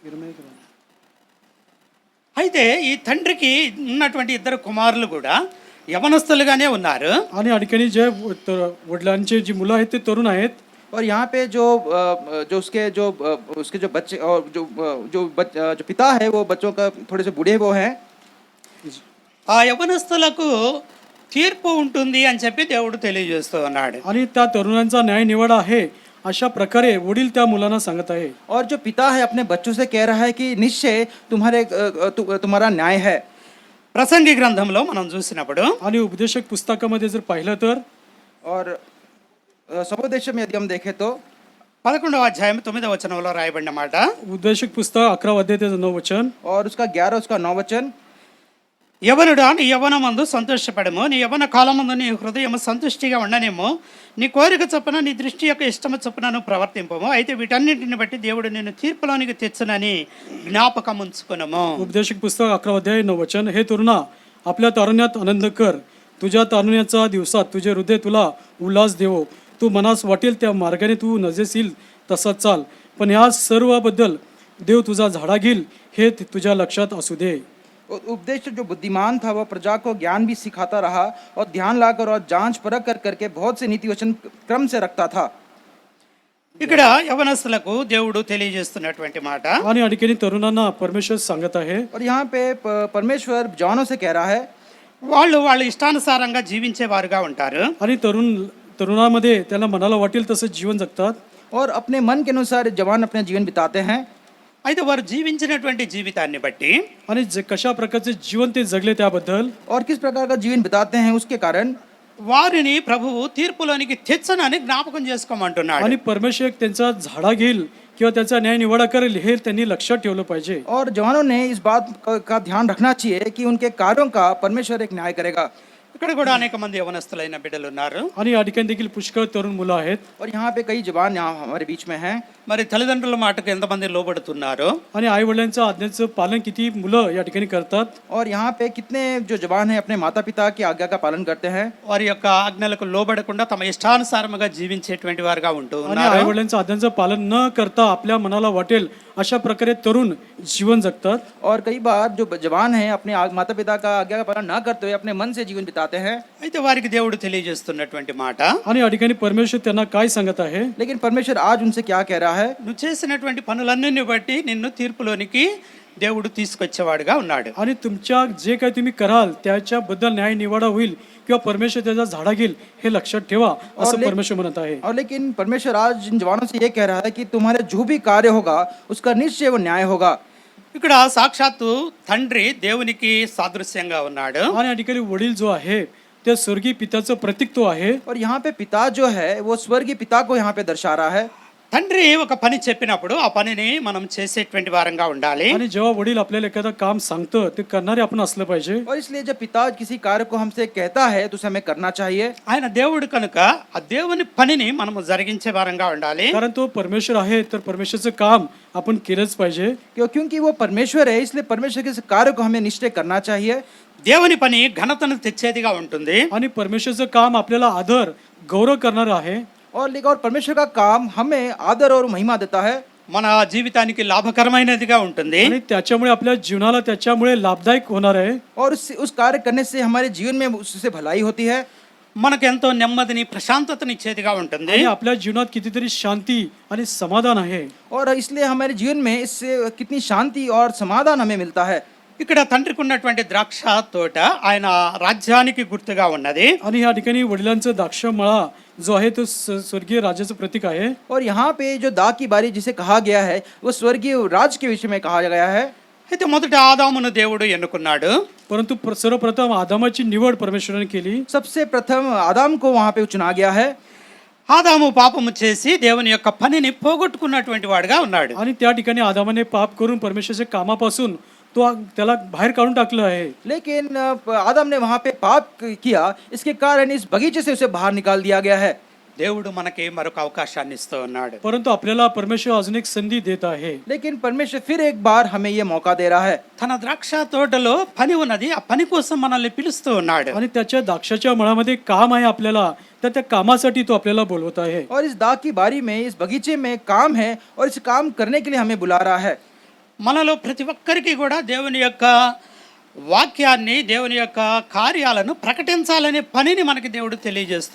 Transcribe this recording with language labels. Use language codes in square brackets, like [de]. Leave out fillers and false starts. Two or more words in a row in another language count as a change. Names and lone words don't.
[te] అయితే ఈ తండ్రికి ఉన్నటువంటి ఇద్దరు కుమారులు కూడా యవనస్తులుగానే ఉన్నారు. [mr] आणि या ठिकाणी जे वडिलांचे जी मुलं आहेत ते तरुण आहेत. [hi] और यहाँ पे जो उसके जो बच्चे और जो पिता है वो बच्चों का थोड़े से बूढ़े वो हैं. [te] ఆ యవనస్తులకు తీర్పు ఉంటుంది అని చెప్పి దేవుడు తెలియజేస్తూ ఉన్నాడు. [mr] आणि त्या तरुणांचा न्याय निवाडा आहे अशा प्रकारे वडील त्या मुलांना सांगत आहे. [hi] और जो पिता है अपने बच्चों से कह रहा है कि निश्चय तुम्हारा न्याय है. [te] ప్రసంగి గ్రంథంలో మనం చూసినప్పుడు [mr] आणि उपदेशक पुस्तकामध्ये जर पाहिलं तर [hi] और सपोदेश में यदि हम देखें तो [te] 11వ అధ్యాయం 9వ వచనంలో రాయబడిన మాట. [mr] उपदेशक पुस्तक 11 अध्याय त्याचं 9 वचन. [hi] और उसका 11 उसका 9 वचन. [te] యవనుడా నీ యవనమందు సంతోషపడము, నీ యవన కాలమందు నీ హృదయము సంతుష్టిగా ఉండనేమో, నీ కోరిక చొప్పున నీ దృష్టి యొక్క ఇష్టము చొప్పున ప్రవర్తింపము, అయితే వీటన్నింటిని బట్టి దేవుడు నిన్ను తీర్పులోనికి తెచ్చునని జ్ఞాపకం ఉంచుకునము. [mr] उपदेशक पुस्तक 11 अध्याय 9 वचन. हे तरुणा आपल्या तारुण्यात आनंद कर, तुझ्या तारुण्याच्या दिवसात तुझे हृदय तुला उल्हास देवो, तू मनास वाटेल त्या मार्गाने तू नजेस येईल तसाच चाल, पण ह्या सर्वाबद्दल देव तुझा झाडा घेईल हे तुझ्या लक्षात असू दे. [hi] उपदेश जो बुद्धिमान था वह प्रजा को ज्ञान भी सिखाता रहा और ध्यान लाकर और जांच परख कर करके बहुत से नीति वचन क्रम से रखता था. [te] ఇక్కడ యవనస్తులకు దేవుడు తెలియజేస్తున్నటువంటి మాట. [mr] आणि या ठिकाणी तरुणांना परमेश्वर सांगत आहे. [hi] और यहाँ पे परमेश्वर जवानों से कह रहा है [te] వాళ్ళు వాళ్ళ ఇష్టానుసారంగా జీవించే వారుగా ఉంటారు. [mr] आणि तरुणामध्ये त्याला मनाला वाटेल तसं जीवन जगतात. [hi] और अपने मन के अनुसार जवान अपना जीवन बिताते हैं. [te] అయితే వారు జీవించినటువంటి జీవితాన్ని బట్టి [mr] आणि कशा प्रकारचे जीवन ते जगले त्याबद्दल [hi] और किस प्रकार का जीवन बिताते हैं उसके कारण [te] వారిని ప్రభువు తీర్పులోనికి తెచ్చనని జ్ఞాపకం చేసుకోమంటున్నాడు. [mr] आणि परमेश्वर त्यांचा झाडा घेईल किंवा त्याचा न्याय निवाडा करेल हे त्यांनी लक्षात ठेवलं पाहिजे. [hi] और जवानों ने इस बात का ध्यान रखना चाहिए कि उनके कार्यों का परमेश्वर एक न्याय करेगा. [te] ఇక్కడ కూడా అనేక మంది యవనస్తులైన బిడ్డలు ఉన్నారు. [mr] आणि या ठिकाणी देखील पुष्कळ तरुण मुलं आहेत. [hi] और यहाँ पे कई जवान यहाँ हमारे बीच में हैं. [te] మరి తల్లిదండ్రుల మాటకు ఎంతమంది లోబడుతున్నారు? [mr] आणि आई वडिलांच्या आज्ञेचं पालन किती मुलं या ठिकाणी करतात. [hi] और यहाँ पे कितने जो जवान हैं अपने माता पिता की आज्ञा का पालन करते हैं. [te] వారి యొక్క ఆజ్ఞలకు లోబడకుండా తమ ఇష్టానుసారముగా జీవించేటువంటి వారుగా ఉంటూ [mr] आणि [te] ఉన్నారు. [mr] आई वडिलांच्या आज्ञांचं पालन न करता आपल्या मनाला वाटेल अशा प्रकारे तरुण जीवन जगतात. [hi] और कई बार जो जवान हैं अपने माता पिता का आज्ञा का पालन न करते हुए अपने मन से जीवन बिताते हैं. [te] అయితే వారికి దేవుడు తెలియజేస్తున్నటువంటి మాట, [mr] आणि या ठिकाणी परमेश्वर त्यांना काय सांगत आहे. [hi] लेकिन परमेश्वर आज उनसे क्या कह रहा है. [te] నువ్వు చేసినటువంటి పనులన్నిటిని బట్టి నిన్ను తీర్పులోనికి దేవుడు తీసుకొచ్చేవాడుగా ఉన్నాడు. [mr] आणि तुमच्या जे काही तुम्ही कराल त्याच्याबद्दल न्याय निवाडा होईल किंवा परमेश्वर त्याचा झाडा घेईल हे लक्षात ठेवा असं परमेश्वर म्हणत आहे. [hi] और लेकिन परमेश्वर आज इन जवानों से ये कह रहा है कि तुम्हारे जो भी कार्य होगा उसका निश्चय वो न्याय होगा. [te] ఇక్కడ సాక్షాత్తు తండ్రి దేవునికి సాదృశ్యంగా ఉన్నాడు. [mr] आणि या ठिकाणी वडील जो आहे ते स्वर्गीय पित्याचं प्रतीक तो आहे. [hi] और यहाँ पे पिता जो है वो स्वर्गीय पिता को यहाँ पे दर्शा रहा है. [te] తండ్రి ఒక పని చెప్పినప్పుడు ఆ పనిని మనం చేసేటువంటి వారంగా ఉండాలి. [mr] आणि जेव्हा वडील आपल्याला एखादं काम सांगतं ते करणारे आपण असलं पाहिजे. [hi] और इसलिए जब पिता किसी कार्य को हमसे कहता है तो उसे हमें करना चाहिए. [te] ఆయన దేవుడు కనుక ఆ దేవుని పనిని మనము జరిగించే వారంగా ఉండాలి. [mr] कारण तो परमेश्वर आहे तर परमेश्वरचं काम आपण केलंच पाहिजे. [hi] क्योंकि वो परमेश्वर है इसलिए परमेश्वर के कार्य को हमें निश्चय करना चाहिए. [te] దేవుని పని ఘనతను తెచ్చేదిగా ఉంటుంది. [mr] आणि परमेश्वरचं काम आपल्याला आदर गौरव करणारं आहे. [hi] और परमेश्वर का काम हमें आदर और महिमा देता है. [te] మన జీవితానికి లాభకరమైనదిగా ఉంటుంది. [mr] आणि त्याच्यामुळे आपल्या जीवनाला त्याच्यामुळे लाभदायक होणार आहे. [hi] और उस कार्य करने से हमारे जीवन में उससे भलाई होती है. [te] మనకు ఎంతో నెమ్మదిని ప్రశాంతతని ఇచ్చేదిగా ఉంటుంది. [mr] आणि आपल्या जीवनात कितीतरी शांती आणि समाधान आहे. [hi] और इसलिए हमारे जीवन में इससे कितनी शांति और समाधान हमें मिलता है. [te] ఇక్కడ తండ్రికి ఉన్నటువంటి ద్రాక్ష తోట ఆయన రాజ్యానికి గుర్తుగా ఉన్నది. [mr] आणि या ठिकाणी वडिलांचं द्राक्ष मळा जो आहे तो स्वर्गीय राज्याचं प्रतीक आहे. [hi] और यहाँ पे जो दाग की बारी जिसे कहा गया है वो स्वर्गीय राज के विषय में कहा गया है. [te] అయితే మొదట ఆదామును దేవుడు ఎన్నుకున్నాడు. [mr] परंतु सर्वप्रथम आदामाची निवड परमेश्वराने केली. [hi] सबसे प्रथम आदम को वहाँ पे चुना गया है. [te] ఆదాము పాపము చేసి దేవుని యొక్క పనిని పోగొట్టుకున్నటువంటి వాడుగా ఉన్నాడు. [mr] आणि त्या ठिकाणी आदामाने पाप करून परमेश्वराच्या कामापासून तो त्याला बाहेर काढून टाकलं आहे. [hi] लेकिन आदम ने वहाँ पे पाप किया इसके कारण इस बगीचे से उसे बाहर निकाल दिया गया है. [te] దేవుడు మనకి మరొక అవకాశాన్ని ఇస్తూ ఉన్నాడు. [mr] परंतु आपल्याला परमेश्वर अजून एक संधी देत आहे. [hi] लेकिन परमेश्वर फिर एक बार हमें ये मौका दे रहा है. [te] తన ద్రాక్ష తోటలో పని ఉన్నది, ఆ పని కోసం మనల్ని పిలుస్తూ ఉన్నాడు. [mr] आणि त्याच्या द्राक्षाच्या मळामध्ये काम आहे आपल्याला तर त्या कामासाठी तो आपल्याला बोलवत आहे. [hi] और इस दाग की बारी में इस बगीचे में काम है और इस काम करने के लिए हमें बुला रहा है. [te] మనలో ప్రతి ఒక్కరికి కూడా దేవుని యొక్క వాక్యాన్ని, దేవుని యొక్క కార్యాలను ప్రకటించాలనే పనిని మనకి దేవుడు తెలియజేస్తూ